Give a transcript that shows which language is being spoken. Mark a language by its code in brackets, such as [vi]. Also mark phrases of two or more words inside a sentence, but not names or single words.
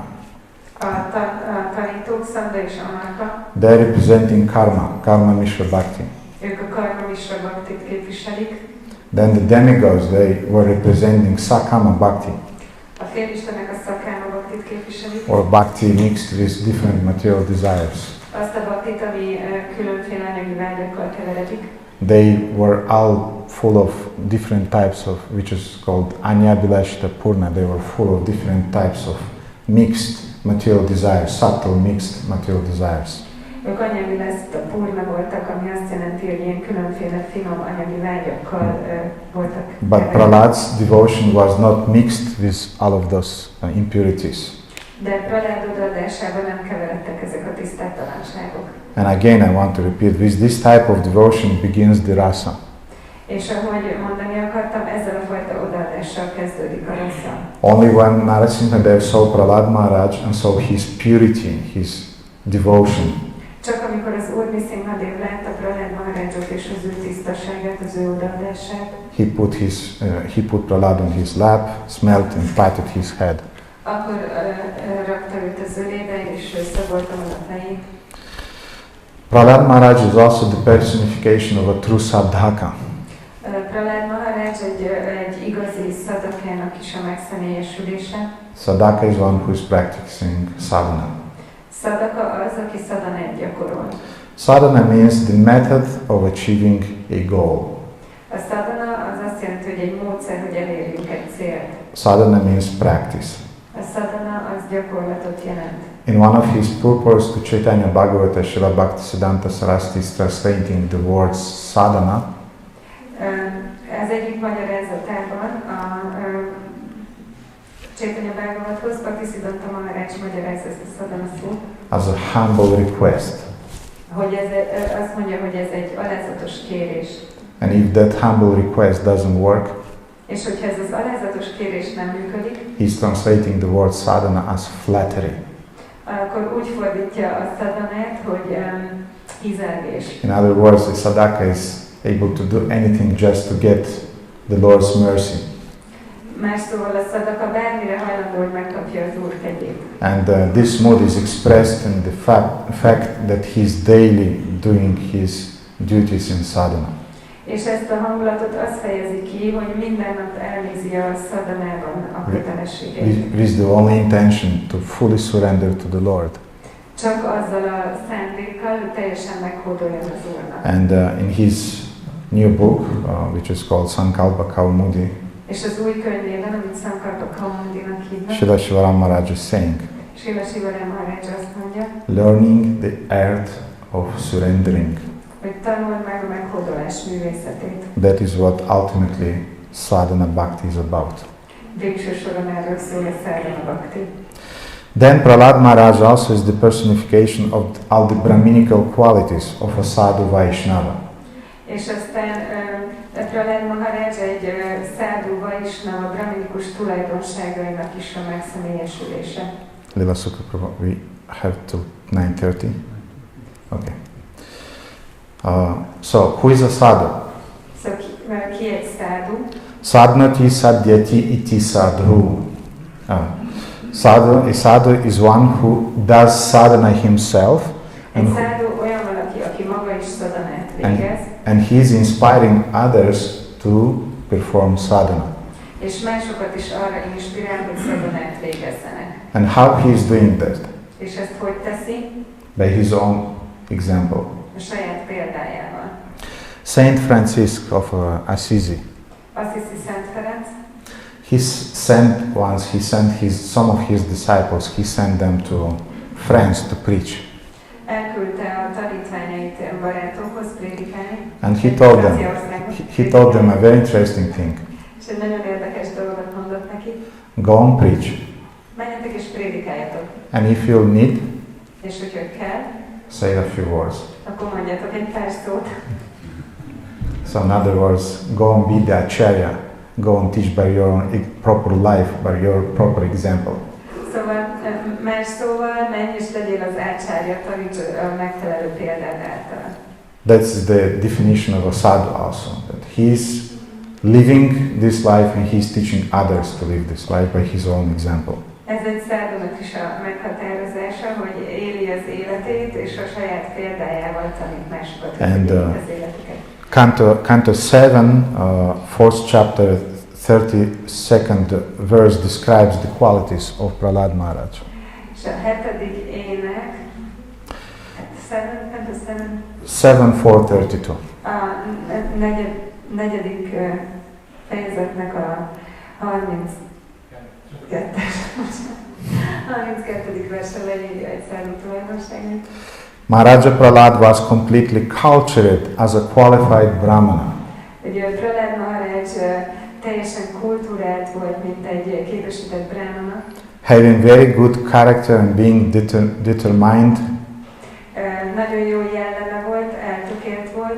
[hu] a tanítók, Sanda és Amarka, [en] they're representing [sa] Karma Mishra Bhakti. [hu] Ők a [sa] Karma Mishra Bhaktit [hu] képviselik. [en] Then the demigods, they were representing [sa] Sakama Bhakti. [hu] A félistenek a [sa] Sakama Bhaktit [hu] képviselik. [en] Or Bhakti mixed with different material desires. [hu] Azt a Bhaktit, ami különféle anyagi vágyakkal keveredik. [en] They were all full of different types of, which is called [sa] Anyabhilashita Purna. [en] They were full of different types of mixed material desires, subtle mixed material desires. [hu] Ők [sa] Anyabhilashita Purna [hu] voltak, ami azt jelenti, hogy ilyen különféle finom anyagi vágyakkal voltak. [en] But Prahlad's devotion was not mixed with all of those impurities. [hu] De Prahlad odaadásában nem keveredtek ezek a tisztátalanságok. [en] And again, I want to repeat, with this type of devotion begins the rasa. [hu] És ahogy mondani akartam, ezzel a fajta odaadással kezdődik a rasa. [en] Only when Nṛsimha Dev saw Prahlad Maharaj and saw his purity, his devotion, [hu] csak amikor az Úr Nṛsimha Dev látta Prahlad Maharajot és az ő tisztaságát, az ő odaadását, [en] he put Prahlad on his lap, smelt and patted his head. [hu] Akkor rakta őt az ölébe és szagolta meg a fejét. [en] Prahlad Maharaj is also the personification of a true sadhaka. [hu] Prahlad Maharaj egy igazi szadakának is a megszemélyesülése. [en] Sadhaka is one who is practicing sadhana. [hu] Sadhaka az, aki sadhanát gyakorol. [en] Sadhana means the method of achieving a goal. [hu] A sadhana az azt jelenti, hogy egy módszer, hogy elérjünk egy célt. [en] Sadhana means practice. [hu] A sadhana az gyakorlatot jelent. [en] In one of his purports to Chaitanya Bhagavata, Srila Bhaktisiddhanta Saraswati is translating the words sadhana. [hu] Ez egyik magyarázatában a Chaitanya Bhagavathoz Bhaktisiddhanta Maharaj magyaráz ezt a sadhana szót. [en] As a humble request. [hu] Hogy azt mondja, hogy ez egy alázatos kérés. [en] And if that humble request doesn't work, [hu] és hogyha ez az alázatos kérés nem működik, [en] he's translating the word sadhana as flattery. [hu] akkor úgy fordítja a szadanát, hogy hízelgés. [en] In other words, the sadhaka is able to do anything just to get the Lord's mercy. [hu] Más szóval a szadaka bármire hajlandó, hogy megkapja az Úr kegyét. [en] And this mood is expressed in the fact that he's daily doing his duties in sadhana. [hu] És ezt a hangulatot azt fejezi ki, hogy minden nap elnézi a szadanában a kötelességeit. [en] It is the only intention to fully surrender to the Lord. [hu] Csak azzal a szándékkal, hogy teljesen meghódoljon az Úrnak. [en] And in his new book, which is called Sankalpa Kaumudi, [hu] és az új könyvében, amit Sankalpa Kaumundinak hívnak, [en] Srila Shivaram Maharaj is saying, [hu] Srila Shivaram Maharaj azt mondja, [en] learning the art of surrendering. [hu] Hogy tanuld meg a meghódolás művészetét. [en] That is what ultimately [sa] sadhana bhakti [en] is about. [hu] Végső soron erről szól a [sa] sadhana bhakti. [en] Then Prahlad Maharaj also is the personification of all the Brahminical qualities of a [sa] sadhu Vaishnava. [hu] És aztán Prahlad Maharaj egy [sa] sadhu Vaishnava [hu] brahminikus tulajdonságainak is a megszemélyesülése. [en] Lila Sukha Prabhu, we have till 9:30. Okay. So, who is a sadhu? So, [hu] ki egy sadhu? [sa] Sadhnati sadhyati iti sadhu. [en] A sadhu is one who does sadhana himself. [hu] Egy sadhu olyan valaki, aki maga is sadhanát végez. [en] And he is inspiring others to perform sadhana. [hu] És másokat is arra inspirál, hogy sadhanát végezzenek. [en] And how he is doing that? [hu] És ezt hogy teszi? [en] By his own example. [hu] A saját példájával. [en] Saint Francis of Assisi. [hu] Assisi Szent Ferenc. [en] He sent some of his disciples. He sent them to France to preach. [hu] Elküldte a tanítványait barátokhoz prédikálni. [en] And he told them a very interesting thing. [hu] És egy nagyon érdekes dolgot mondott neki. [en] Go and preach. [hu] Menjetek és prédikáljatok. [en] And if you need, [hu] és hogyha kell, [en] say a few words. [hu] Akkor mondjatok egy pár szót. [en] So in other words, go and be the acharya. Go and teach by your proper life, by your proper example. [hu] Szóval más szóval menj és legyél az acharya, taníts a megfelelő példát által. [en] That's the definition of a sadhu also. That he's living this life and he's teaching others to live this life by his own example. [hu] Ez egy sadhunak is a meghatározása, hogy éli az életét, és a saját példájával tanít másokat, hogy élik az életüket. [en] Canto 7, 4th chapter, 32nd verse describes the qualities of Prahlad Maharaj. [hu] És a 7. ének, 7:432. A negyedik fejezetnek a 32. versen leírja egy sadhu tulajdonságát. [en] Maharaja Prahlad was completely cultured as a qualified brahmana. [hu] Ugye Prahlad Maharaj teljesen kultúrált volt, mint egy képesített brahmana. [en] Having very good character and being determined. [hu] Nagyon jó jelleme volt, eltökélt volt.